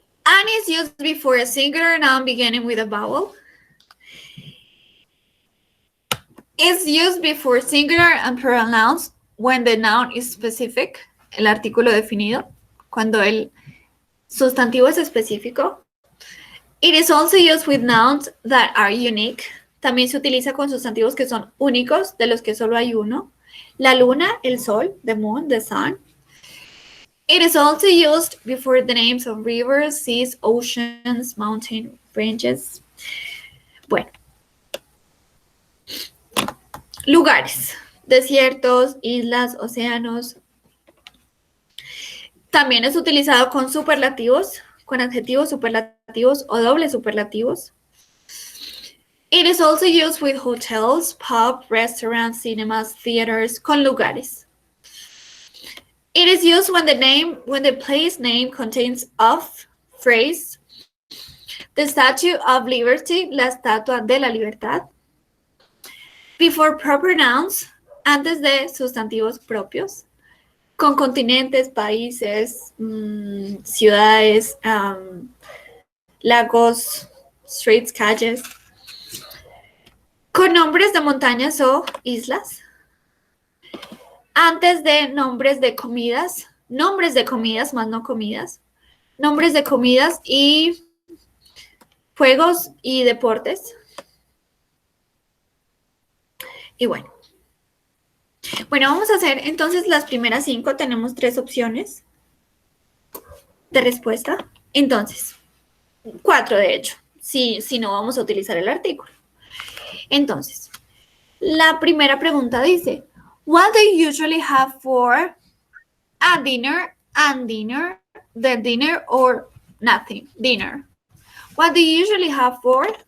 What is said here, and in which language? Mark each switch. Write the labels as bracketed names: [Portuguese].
[English] An is used before a singular noun beginning with a vowel. Is used before singular and plural nouns when the noun is specific, [Spanish] el artículo definido, cuando el sustantivo es específico. [English] It is also used with nouns that are unique. [Spanish] También se utiliza con sustantivos que son únicos, de los que solo hay uno. La luna, el sol, [English] the moon, the sun. It is also used before the names of rivers, seas, oceans, mountain ranges. [Spanish] Bueno. Lugares. desiertos, islas, océanos. También es utilizado con superlativos, con adjetivos superlativos o dobles superlativos. [English] It is also used with hotels, pub, restaurants, cinemas, theaters, [Spanish] con lugares. [English] It is used when the place name contains of, phrase, the Statue of Liberty, [Spanish] la Estatua de la Libertad, [English] before proper nouns, [Spanish] antes de sustantivos propios, con continentes, países, ciudades, lagos, [English] streets, [Spanish] calles, con nombres de montañas o islas, antes de nombres de comidas más no comidas, nombres de comidas y juegos y deportes. Y bueno, vamos a hacer entonces las primeras 5. Tenemos 3 opciones de respuesta. Entonces, 4 de hecho, si no vamos a utilizar el artículo. Entonces, la primera pregunta dice, [English] what do you usually have for a dinner and dinner, the dinner or nothing, dinner? What do you usually have for?